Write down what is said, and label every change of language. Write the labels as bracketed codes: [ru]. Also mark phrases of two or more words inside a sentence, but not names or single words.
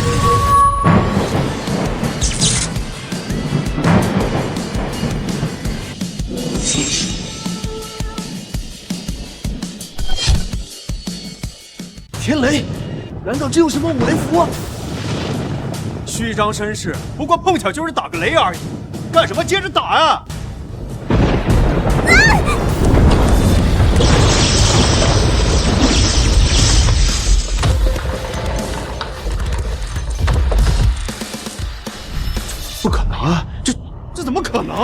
[zh] 天雷，難道這有什麼五雷符啊？虛張聲勢，不過碰巧就是打個雷而已，幹什麼接着打啊？不可能啊！這怎麼可能？